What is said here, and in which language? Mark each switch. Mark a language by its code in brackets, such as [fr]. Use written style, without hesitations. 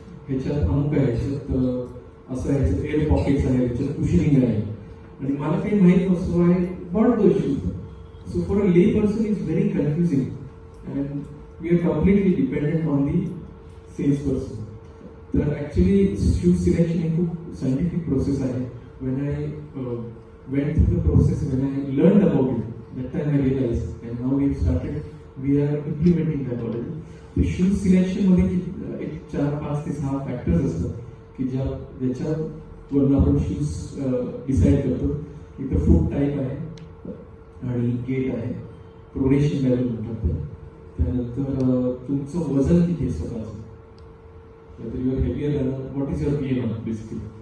[mr] ह्याच्यात अमुक आहे, ह्याच्यात असं आहे, ह्याच्यात एअर पॉकेट्स आहे, ह्याच्यात कुशनिंग आहे. आणि मला काही माहित नसतो [en] I bought those shoes. So for a lay person is very confusing and we are completely dependent on the sales person. [mr] तर ॲक्च्युली शूज सिलेक्शन ही खूप सायंटिफिक प्रोसेस आहे. [en] When I went through the process, when I learned about it, that time I realized, and now we are implementing that already. The shoe selection [mr] मध्ये एक 4, 5 ते 6 factors असतात की ज्याच्यावरून आपण shoes decide करतो. इथं फूट टाईप आहे आणि गेट आहे, प्रोनेशन लेवल म्हणतात ते. त्यानंतर तुमचं वजन किती आहे स्वतःचं, [en] Your heavier what is your BMI basically.